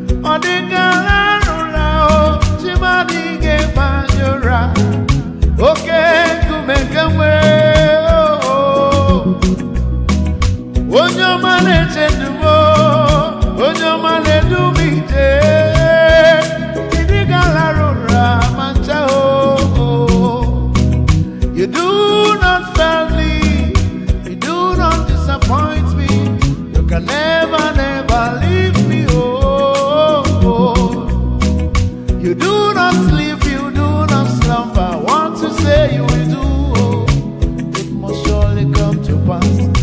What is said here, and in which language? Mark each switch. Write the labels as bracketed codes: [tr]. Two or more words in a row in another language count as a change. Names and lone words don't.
[ig] Ọ dịka ala rụrụ arụ, chi m adịghị ekwe anyị ụra. Oke nkume nke nwere, oh, oh. Onye ọma na-eche ndụ m, oh, onye ọma na-edu m ije. Ị dịghị ala rụrụ ma ncha, oh, oh. [en] You do not fail me. You do not disappoint me. You can never, never leave me, oh, oh. You do not sleep, you do not slumber. What you say you will do, oh, it must surely come to pass.